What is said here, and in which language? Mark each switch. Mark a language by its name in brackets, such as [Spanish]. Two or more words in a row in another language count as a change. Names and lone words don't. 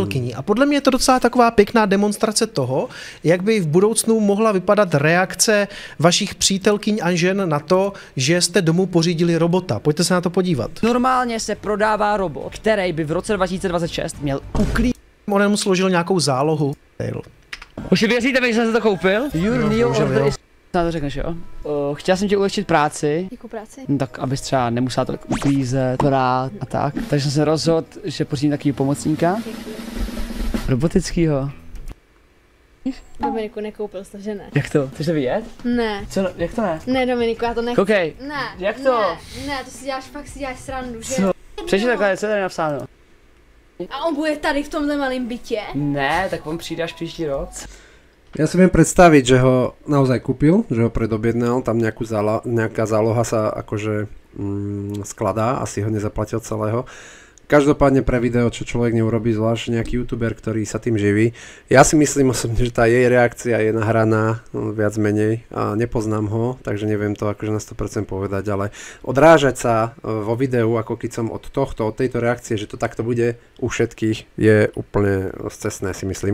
[Czech] A podle mě je to docela taková pěkná demonstrace toho, jak by v budoucnu mohla vypadat reakce vašich přítelkyň a žen na to, že jste domů pořídili robota. Pojďte se na to podívat. Normálně se prodává robot, který by v roce 2026 měl uklízet. On mu složil nějakou zálohu. Už věříte mi, že jsem se to koupil? [English] Your new order is... [Czech] To řekneš, jo? Chtěl jsem ti ulehčit práci. Jakou práci? No, tak abys třeba nemusela tolik uklízet, prát a tak. Takže jsem se rozhodl, že pořídím takovýho pomocníka. Robotickýho. Dominiku, nekoupil jsi to, že ne? Jak to? Chceš to vidět? Ne. Co? Jak to ne? Ne, Dominiku, já to nechci. Koukej. Ne. Jak to? Ne, to si děláš, fakt si děláš srandu, že? Co? Přečti takhle, co je tady napsáno? A on bude tady v tomhle malém bytě? Ne, tak on přijde až příští rok. [Slovak] Ja si viem predstaviť, že ho naozaj kúpil, že ho predobjednal, tam nejaká záloha sa akože skladá, asi ho nezaplatil celého. Každopádne pre video, čo človek neurobí, zvlášť nejaký youtuber, ktorý sa tým živí. Ja si myslím osobne, že tá jej reakcia je nahraná viac menej a nepoznám ho, takže neviem to akože na 100% povedať, ale odrážať sa vo videu, ako keď som od tejto reakcie, že to takto bude u všetkých, je úplne scestné, si myslím.